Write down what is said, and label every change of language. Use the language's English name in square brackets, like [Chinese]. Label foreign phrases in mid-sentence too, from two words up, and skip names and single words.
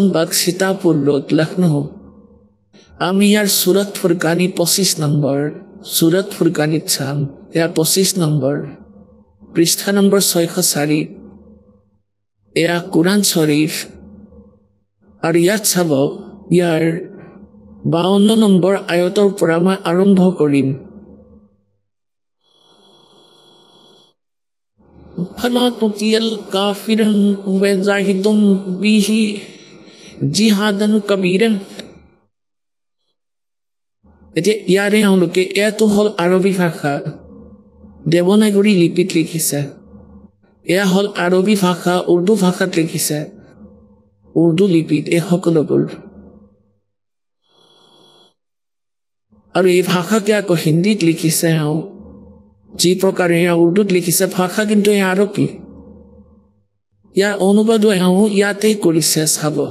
[Assamese] বাগ সীতাপুৰ ৰোড লক্ষ্ণৌ আমি ইয়াৰ সুৰত ফুৰকানী 25 নম্বৰ সুৰত ফুৰকানীত চাম এয়া 25 নম্বৰ পৃষ্ঠা নম্বৰ 604 এয়া কুৰাণ শ্বৰীফ আৰু ইয়াত চাব ইয়াৰ 52 নম্বৰ আয়তৰ পৰা মই আৰম্ভ কৰিম [Arabic] فلا تطع الكافرين وجاهدهم به جهادا كبيرا [Assamese] এতিয়া ইয়াৰে তেওঁলোকে এয়াতো হ'ল আৰবী ভাষা দেৱনাগৰী লিপিত লিখিছে এয়া হ'ল আৰবী ভাষা উৰ্দু ভাষাত লিখিছে উৰ্দু লিপিত এই সকলোবোৰ আৰু এই ভাষাকে আকৌ হিন্দীত লিখিছে যি প্ৰকাৰে এয়া উৰ্দুত লিখিছে ভাষা কিন্তু এয়া আৰবী ইয়াৰ অনুবাদো ইয়াতেই কৰিছে চাব